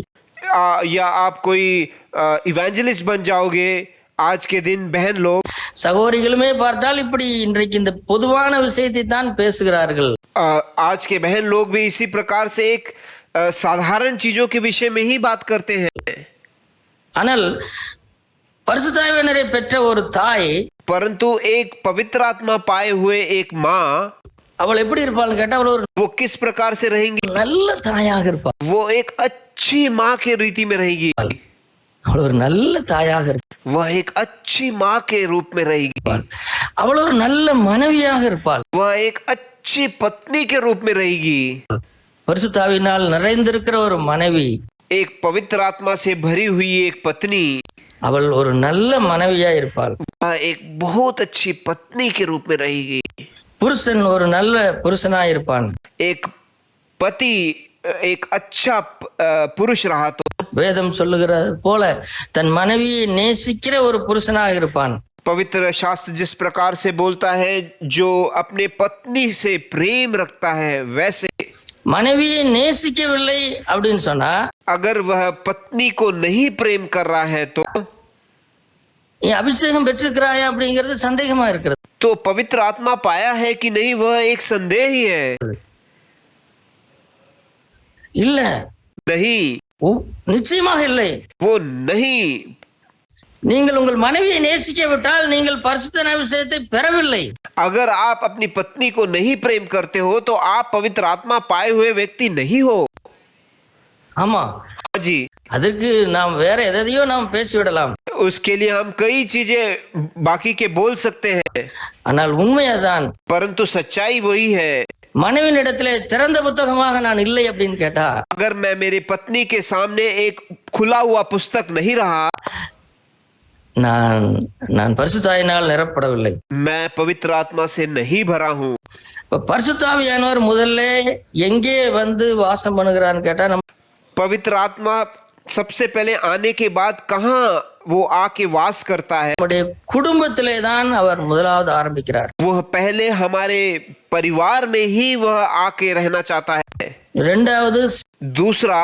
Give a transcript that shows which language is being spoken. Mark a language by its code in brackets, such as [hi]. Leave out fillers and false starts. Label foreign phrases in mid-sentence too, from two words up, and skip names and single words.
[hi] या आप कोई इवेंजलिस्ट बन जाओगे. आज के दिन बहन लोग, [ta] சகோதரிகளுமே பார்த்தால் இப்படி இன்றைக்கு இந்த பொதுவான விஷயத்தை தான் பேசுகிறார்கள். [hi] आज के बहन लोग भी इसी प्रकार से एक साधारण चीजों के विषय में ही बात करते हैं. [ta] ஆனால் பரிசுத்தாவியனரை பெற்ற ஒரு தாய், [hi] परंतु एक पवित्र आत्मा पाए हुए एक माँ, [ta] அவள் எப்படி இருப்பாள்னு கேட்டா, அவள் ஒரு [hi] वो किस प्रकार से रहेंगी? [ta] நல்ல தாயாக இருப்பாள். [hi] वो एक अच्छी माँ के रीति में रहेगी. [ta] அவள் ஒரு நல்ல தாயாக இருப்பாள். [hi] वह एक अच्छी माँ के रूप में रहेगी. [ta] அவள் ஒரு நல்ல மனைவியாக இருப்பாள். [hi] वह एक अच्छी पत्नी के रूप में रहेगी. [ta] பரிசுத்தாவினால் நிறைந்திருக்கிற ஒரு மனைவி, [hi] एक पवित्र आत्मा से भरी हुई एक पत्नी, [ta] அவள் ஒரு நல்ல மனைவியா இருப்பாள். [hi] वह एक बहुत अच्छी पत्नी के रूप में रहेगी. [ta] புருஷன் ஒரு நல்ல புருஷனா இருப்பான். [hi] एक पति एक अच्छा पुरुष रहा तो [ta] வேதம் சொல்லுகிறது போல தன் மனைவியை நேசிக்கிற ஒரு புருஷனாக இருப்பான். [hi] पवित्र शास्त्र जिस प्रकार से बोलता है, जो अपने पत्नी से प्रेम रखता है, वैसे [ta] மனைவியை நேசிக்கவில்லை அப்படின்னு சொன்னா, [hi] अगर वह पत्नी को नहीं प्रेम कर रहा है तो [ta] நீ அபிஷேகம் பெற்றிருக்கிறாயா அப்படிங்கிறது சந்தேகமா இருக்கிறது. [hi] तो पवित्र आत्मा पाया है कि नहीं, वह एक संदेह ही है. [ta] இல்ல, [hi] नहीं, [ta] நிச்சயமாக இல்லை. [hi] वो नहीं. [ta] நீங்கள் உங்கள் மனைவியை நேசிக்கவிட்டால் நீங்கள் பரிசுத்த அபிஷேகத்தை பெறவில்லை. [hi] अगर आप अपनी पत्नी को नहीं प्रेम करते हो तो आप पवित्र आत्मा पाए हुए व्यक्ति नहीं हो. [ta] ஆமா, [hi] जी, [ta] அதுக்கு நாம் வேற எதையோ நாம் பேசிவிடலாம். [hi] उसके लिए हम कई चीजें बाकी के बोल सकते हैं, [ta] ஆனால் உண்மையாதான், [hi] परंतु सच्चाई वही है. [ta] மனைவியிடத்திலே திறந்த புத்தகமாக நான் இல்லை அப்படின்னு கேட்டா, [hi] अगर मैं मेरी पत्नी के सामने एक खुला हुआ पुस्तक नहीं रहा, [ta] நான் பரிசுத்தாவியினால் நிரப்படவில்லை. [hi] मैं पवित्र आत्मा से नहीं भरा हूँ. [ta] பரிசுத்தாவியானவர் முதல்ல எங்கே வந்து வாசம் பண்ணுகிறான்னு கேட்டா, நம்ம [hi] पवित्र आत्मा सबसे पहले आने के बाद कहाँ वो आके वास करता है? [ta] நம்முடைய குடும்பத்திலே தான் அவர் முதலாவது ஆரம்பிக்கிறார். [hi] वह पहले हमारे परिवार में ही वह आके रहना चाहता है. [ta] இரண்டாவது [hi] दूसरा,